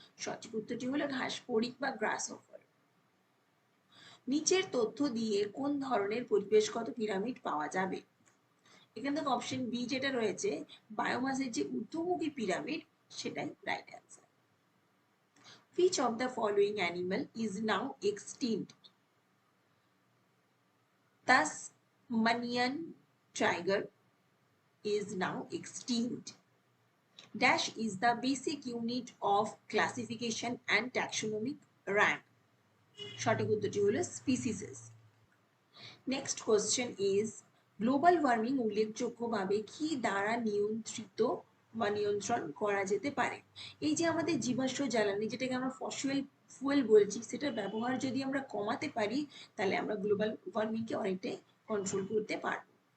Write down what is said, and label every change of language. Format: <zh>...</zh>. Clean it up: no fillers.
<bn>সঠিক উত্তরটি হলো ঘাসফড়িং বা গ্রাসহপার। নিচের তথ্য দিয়ে কোন ধরনের পরিবেশগত পিরামিড পাওয়া যাবে? এখান থেকে অপশন বি যেটা রয়েছে বায়োমাসের যে ঊর্ধ্বমুখী পিরামিড, সেটাই right answer.</bn> <en>Which of the following animal is now extinct? Tasmanian tiger is now extinct. Dash is the basic unit of classification and taxonomic rank.</en> <bn>সঠিক উত্তরটি হলো স্পিসিসেস।</bn> <en>next question is</en> <bn>global warming উল্লেখযোগ্যভাবে কি দ্বারা নিয়ন্ত্রিত বা নিয়ন্ত্রণ করা যেতে পারে? এই যে আমাদের জীবাশ্ম জ্বালানি, যেটাকে আমরা ফসিল ফুয়েল বলছি, সেটার ব্যবহার যদি আমরা কমাতে পারি তাহলে আমরা গ্লোবাল ওয়ার্মিংকে অনেকটাই কন্ট্রোল করতে পারবো।</bn>